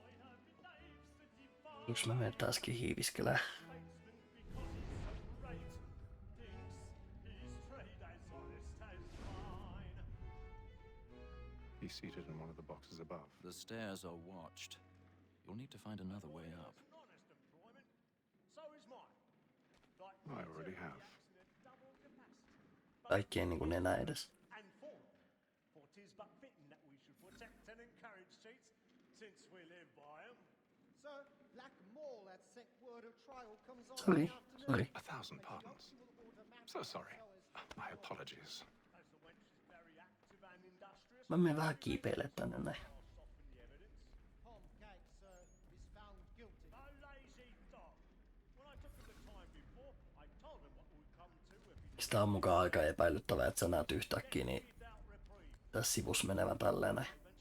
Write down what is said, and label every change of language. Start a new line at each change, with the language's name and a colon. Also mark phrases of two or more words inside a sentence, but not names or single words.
Finnish: Yks mä menen taaskin hiiviskelää.
English: He's seated in one of the boxes above. The stairs are watched. You'll need to find another way up. I already have.
Finnish: Kaikki ei niinku enää edes.
English: For 'tis but fitting that we should protect and encourage cheats, since we live by 'em. So, lack Sorry, sorry. 1,000 pardons. So sorry. My apologies.
Finnish: Mä menen vähän kiipeilemään tänne näin. Sitä on mukaan aika epäilyttävää, että sä näet yhtäkkiä niin tässä sivussa menevän tälleen näin.